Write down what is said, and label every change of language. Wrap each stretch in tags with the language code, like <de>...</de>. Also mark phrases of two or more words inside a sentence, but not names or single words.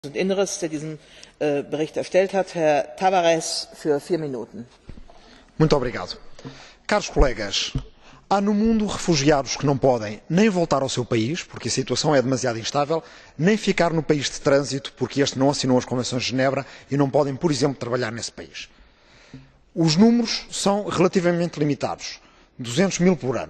<de>und Inneres, der diesen Bericht erstellt hat. Herr Tavares für 4 Minuten.</de> <pt>Muito obrigado. Caros colegas, há no mundo refugiados que não podem nem voltar ao seu país, porque a situação é demasiado instável, nem ficar no país de trânsito, porque este não assinou as Convenções de Genebra e não podem, por exemplo, trabalhar nesse país. Os números são relativamente limitados, 200 mil por ano.</pt>